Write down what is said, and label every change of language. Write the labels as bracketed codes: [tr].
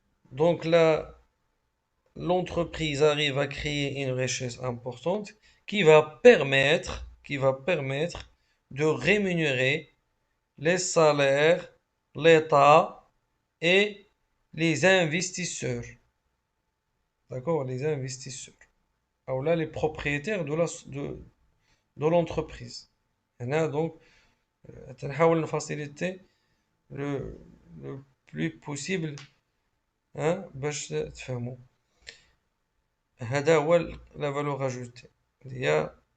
[fr] Donc là, l'entreprise arrive à créer une richesse importante qui va permettre de rémunérer les salaires, l'État et les investisseurs. D'accord? Les investisseurs. Alors là, les propriétaires de l'entreprise. [ar] هنا donc تنحاول نفاسيليتي [fr] le plus possible [ar] باش تفهموا. هذا هو [fr] la valeur ajoutée.